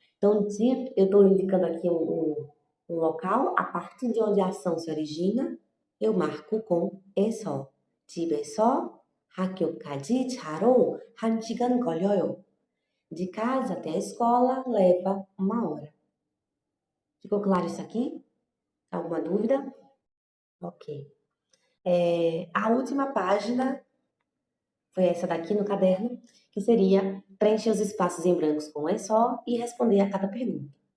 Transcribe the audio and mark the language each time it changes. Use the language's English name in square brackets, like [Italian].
[Portuguese] Então, eu estou indicando aqui um local, a partir de onde a ação se origina, eu marco com e só. 집에서 [Korean] 학교까지 차로 1시간 걸려요. [Portuguese] De casa até a escola leva 1 hora. Ficou claro isso aqui? Alguma dúvida? Ok. A última página foi essa daqui no caderno, que seria preencher os espaços em brancos com é só e responder a cada pergunta.